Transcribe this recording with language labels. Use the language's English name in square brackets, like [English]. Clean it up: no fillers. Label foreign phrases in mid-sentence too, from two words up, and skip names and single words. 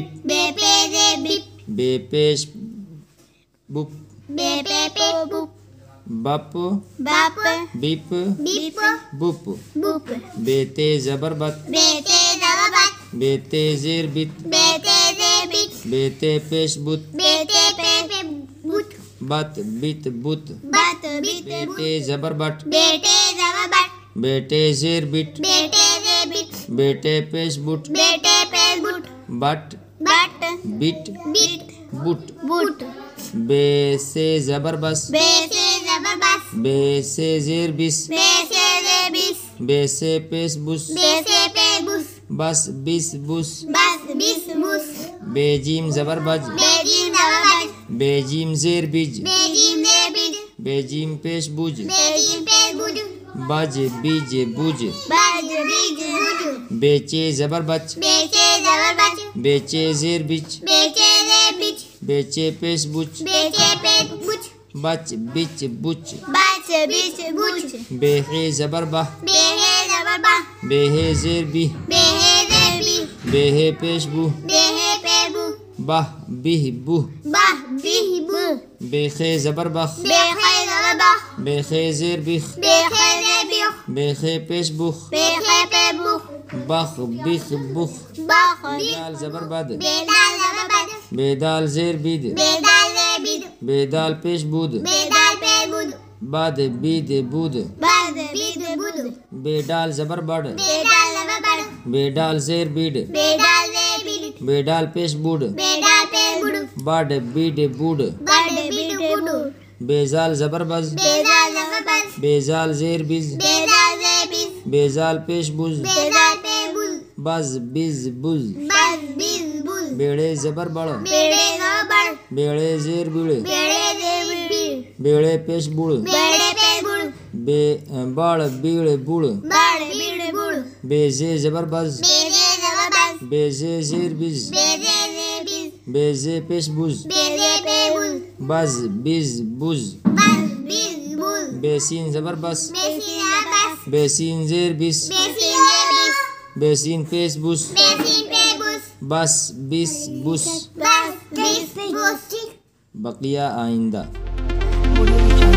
[Urdu] بے زیر بِب بے پیش بُب بے پے بُب बप बप बिप बिप बुप बुप بے تے زبر بَت بے زبر بَت بے تے زیر بِت بے زیر بِت بے تے پیش بُت بے پے بُت بَت بِت بُت بَت بِت بے ٹے زبر بَٹ بے ٹے زبر بَٹ بے ٹے زیر بِٹ بے ٹے زیر بِٹ بے ٹے پیش بُٹ بے ٹے پے بُٹ बट बट बिट बिट बुट बुट بے ثے زبر بَث بے زبر بَث بے ثے زیر بِث بے زیر بِث بے ثے پیش بُث بے پے بُث بَث بِث بُث بَث بِث بُث بے جیم زبر بَج بے جیم زبر بَج بے جیم زیر بِج بے جیم زیر بِج بے جیم پیش بُج بے جیم پے بُج بَج بِج بُج بَج بِج بُج بے چے زبر بَچ بے چے زبر بَج بے چے زیر بِچ بے چے زیر بِچ بے چے پیش بُچ بے چے پے بُچ بَچ بِچ بُچ بَچ بِچ بُچ بے حے زبر بَح بے حے زبر بَح بے حے زیر بِح بے حے زیر بِح بے حے پیش بُح بے حے پے بُح بَح بِح بُح بَح بِح بُح بے خے زبر بَخ بے خے زبر بَح بے خے زیر بِخ بے خے زیر بِح بے خے پیش بُخ بے خے پے بُح بَخ بِخ بُخ बह بے دال زبر بَد بے دال زبر بَد بے دال زیر بِد بے دال زیر بِد بے دال پیش بُد بے دال پے بُد بَد بِد بُد بَد بِد بُد بے ڈال زبر بَڈ بے دال زبر بَڈ بے ڈال زیر بِڈ بے دال زیر بِد بے ڈال پیش بُڈ بے دال پے بُڈ بَڈ بِڈ بُڈ بَڈ بِڈ بُڈ بے ذال زبر بَذ بے دال زبر بَذ بے ذال زیر بِذ بے دال زیر بِذ بے ذال پیش بُذ بے دال پے بُذ بَذ بِذ بُذ بَذ بِذ بُذ بے ڑے زبر بَڑ بے ڑے زبر بَڑ بے ڑے زیر بِڑ بے ڑے زیر بِڑ بے ڑے پیش بُڑ بے ڑے پے بُڑ بے بَڑ بِیڑ بُڑ بَڑ بِڑ بُڑ بے زے زبر بَز بے زے زبر بَز بے زے زیر بِز بے زے زیر بِز بے زے پیش بُز بے زے پے بُز بَز بِز بُز بَز بِز بُز بے سین زبر بَس بے سین بَس بے سین زیر بِس بے سین زیر بِس بے سین پیش بُس بے سین پے بُس بَس بِس بُس بَس بِس بُس باقی آئندہ.